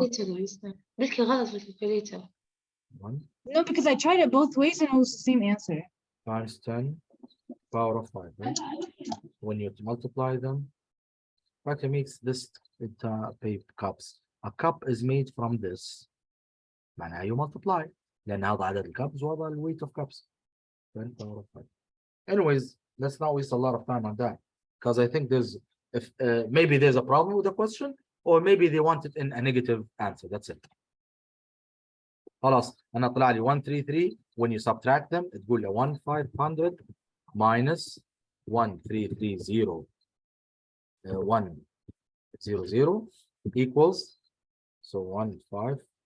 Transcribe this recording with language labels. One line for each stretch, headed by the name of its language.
Arabic: بالكالكوليتر يا مستر بلكي غلط بالكالكوليتر
English: 1 No, because I tried it both ways and it was the same answer. times 10 power of 5, right? When you multiply them, what makes this paper cups? A cup is made from this.
Arabic: معناها
English: you multiply.
Arabic: لأن هذا عدد الكبس وهذا
English: the weight of cups. 10 power of 5. Anyways, let's not waste a lot of time on that because I think maybe there's a problem with the question or maybe they want it in a negative answer. That's it.
Arabic: خلاص أنا طلع لي 133
English: when you subtract them
Arabic: تقول لي 1,500 minus 1,330 100 equals 1,500.